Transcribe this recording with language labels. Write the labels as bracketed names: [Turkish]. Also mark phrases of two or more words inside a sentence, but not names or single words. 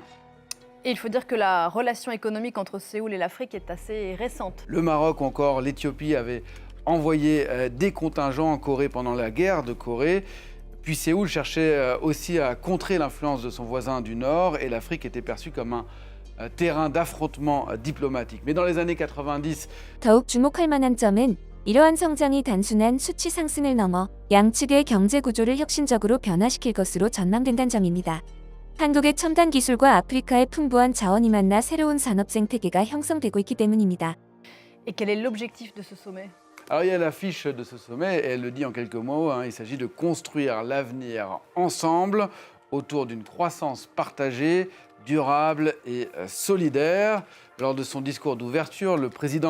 [French] Et il faut dire que la relation économique entre Séoul et l'Afrique est assez récente. Le Maroc ou encore l'Éthiopie avaient envoyé des contingents en Corée pendant la guerre de Corée. Puis Séoul cherchait aussi à contrer l'influence de son voisin du Nord et l'Afrique était perçue comme un terrain d'affrontement diplomatique. Mais dans les années 90, [Korean] 더욱 주목할 만한 점은 이러한 성장이 단순한 수치 상승을 넘어 양측의 경제 구조를 혁신적으로 변화시킬 것으로 전망된다는 점입니다. 한국의 첨단 기술과 아프리카의 풍부한 자원이 만나 새로운 산업 생태계가 형성되고 있기 때문입니다. [French] Et quel est l'objectif de ce sommet? alors il y a l'affiche de ce sommet, et elle le dit en quelques mots, il s'agit de construire l'avenir ensemble autour d'une croissance partagée, durable et solidaire. Lors de son discours d'ouverture, le président...